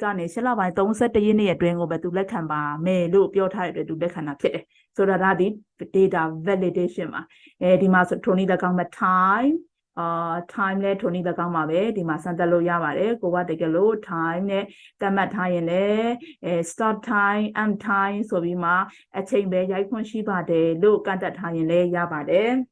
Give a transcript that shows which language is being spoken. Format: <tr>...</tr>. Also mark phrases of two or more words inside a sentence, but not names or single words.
<my>ကနေ8လပိုင်း31ရက်နေ့အတွင်းကိုပဲသူလက်ခံပါမယ်လို့ပြောထားတဲ့အတွက်သူလက်ခံတာဖြစ်တယ်ဆိုတော့ဒါဒီ</my> <en>data validation</en> <my>ပါဒီမှာဆိုထိုနည်း၎င်းမှာ time လဲထိုနည်း၎င်းပါပဲဒီမှာစမ်းသပ်လို့ရပါတယ်ကိုကတကယ်လို့ time နဲ့သတ်မှတ်ထားရင်လည်း</my> <en>start time end time</en> <my>ဆိုပြီးမှအချိန်ပဲရိုက်ခွင့်ရှိပါတယ်လို့ကန့်သက်ထားရင်လည်းရပါတယ်</my>